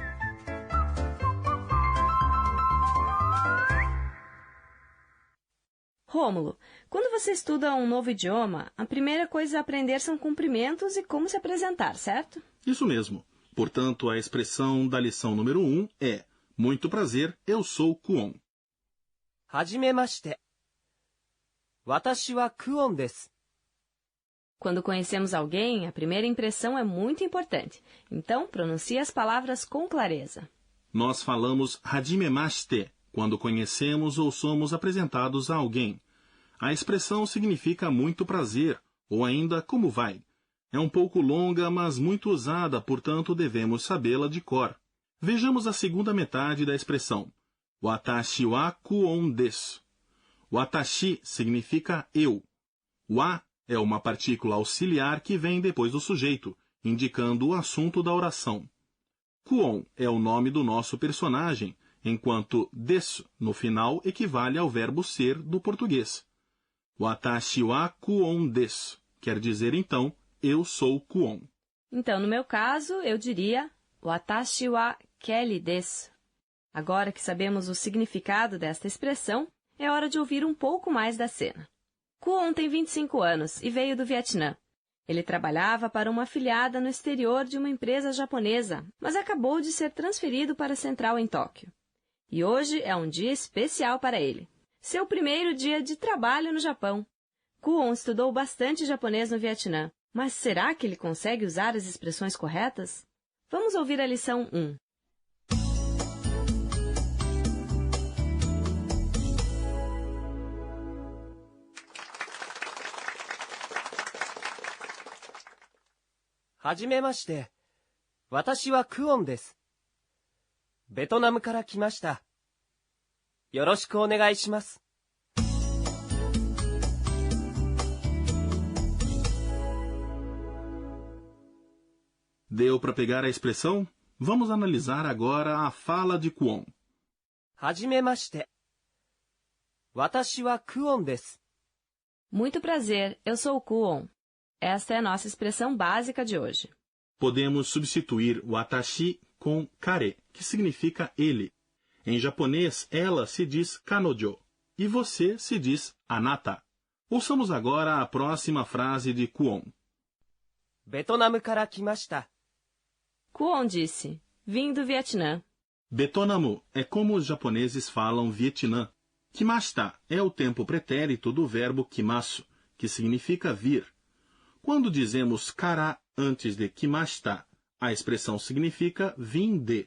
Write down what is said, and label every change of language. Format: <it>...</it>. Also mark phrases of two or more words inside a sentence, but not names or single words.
<pt>Rômulo, quando você estuda um novo idioma, a primeira coisa a aprender são cumprimentos e como se apresentar, certo? Isso mesmo. Portanto, a expressão da lição número 1 é: muito prazer, eu sou Kwon.</pt> <ja>はじめまして。私はクオンです.</ja> <pt>Quando conhecemos alguém, a primeira impressão é muito importante. Então, pronuncie as palavras com clareza. Nós falamos hajimemashite quando conhecemos ou somos apresentados a alguém. A expressão significa muito prazer, ou ainda como vai. É um pouco longa, mas muito usada, portanto devemos sabê-la de cor. Vejamos a segunda metade da expressão.</pt> <ja>私はクオンです.</ja> <pt>Watashi significa eu. Wa é uma partícula auxiliar que vem depois do sujeito, indicando o assunto da oração. Kwon é o nome do nosso personagem, enquanto desu, no final, equivale ao verbo ser do português.</pt> <ja>私はクオンです</ja> <pt>quer dizer, então, eu sou Kwon. Então, no meu caso, eu diria</pt> <ja>私はケリーです.</ja> <pt>Agora que sabemos o significado desta expressão, é hora de ouvir um pouco mais da cena. Kwon tem 25 anos e veio do Vietnã. Ele trabalhava para uma afiliada no exterior de uma empresa japonesa, mas acabou de ser transferido para a central em Tóquio. E hoje é um dia especial para ele. Seu primeiro dia de trabalho no Japão. Kwon estudou bastante japonês no Vietnã, mas será que ele consegue usar as expressões corretas? Vamos ouvir a lição 1.</pt> <ja>Hajimemashite. 私はクオンです. ベトナムから来ました。よろしくお願いします。</ja> <pt>Deu para pegar a expressão? Vamos analisar agora a fala de Kwon.</pt> <ja>はじめまして。私はクオンです。</ja> <pt>Muito prazer, eu sou Kwon. Esta é a nossa expressão básica de hoje. Podemos substituir watashi com kare, que significa ele. Em japonês, ela se diz kanojo e você se diz anata. Ouçamos agora a próxima frase de Kwon.</pt> <ja>ベトナムから来ました。</ja> <pt>Kwon disse, vim do Vietnã. Betonamu é como os japoneses falam Vietnã. Kimashita é o tempo pretérito do verbo kimasu, que significa vir. Quando dizemos kara antes de kimashita, a expressão significa vim de.</pt>